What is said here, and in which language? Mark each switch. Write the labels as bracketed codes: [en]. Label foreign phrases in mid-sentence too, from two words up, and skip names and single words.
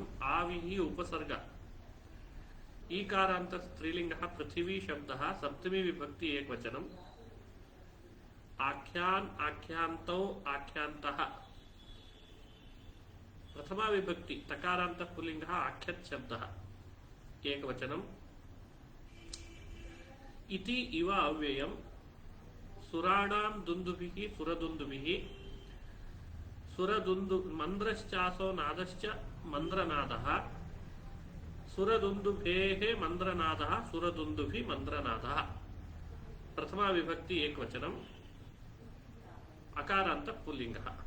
[sa] ಆವಿಹಿ ಉಪಸರ್ಗ, ಈಕಾರ ಅಂತ ಸ್ತ್ರೀಲಿಂಗ ಪೃಥಿವಿ ಶಬ್ದ, ಸಪ್ತಮಿ ವಿಭಕ್ತಿ ಏಕವಚನಂ. ಆಖ್ಯಾನ್ ಆಖ್ಯಾಂತೌ ಆಖ್ಯಾಂತಃ ಪ್ರಥಮ ವಿಭಕ್ತಿ ತಕಾರಾಂತ ಪುಲ್ಲಿಂಗ ಆಖ್ಯತ್ ಶಬ್ದ ಏಕವಚನಂ. ಇತಿ ಇವ ಅವ್ಯಯಂ ಸುರಾಣಾಂ ದುಂದುಭಿಃ ಸುರದುಂದುಭಿಃ, ಸುರದುಂದು ಮಂದ್ರಶ್ಚಾಸೋ ನಾದಶ್ಚ ಮಂದ್ರನಾದಃ, ಸುರದುಂದುಭೇಃ ಮಂದ್ರನಾದಃ ಸುರದುಂದುಭಿ ಮಂದ್ರನಾದಃ. ಪ್ರಥಮ ವಿಭಕ್ತಿ ಏಕವಚನಂ. ಅಕಾರಾಂತ ಪುಲ್ಲಿಂಗ.